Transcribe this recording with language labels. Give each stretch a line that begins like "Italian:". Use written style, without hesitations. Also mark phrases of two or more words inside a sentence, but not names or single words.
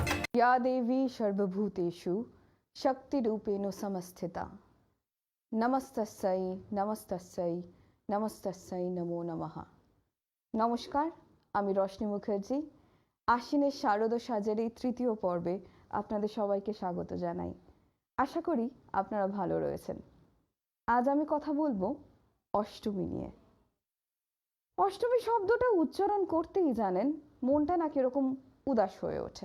Sanskrit: या देवी सर्वभूतेषु शक्तिरूपेण संस्थिता नमस्तस्यै नमस्तस्यै नमस्तस्यै नमो नमः।
Bangla: নমস্কার, আমি রোশনি মুখার্জি। আশ্বিনের শারদ সাজের এই তৃতীয় পর্বে আপনাদের সবাইকে স্বাগত জানাই। আশা করি আপনারা ভালো রয়েছেন। আজ আমি কথা বলবো অষ্টমী নিয়ে। অষ্টমী শব্দটা উচ্চারণ করতেই জানেন মনটা না কিরকম উদাস হয়ে ওঠে।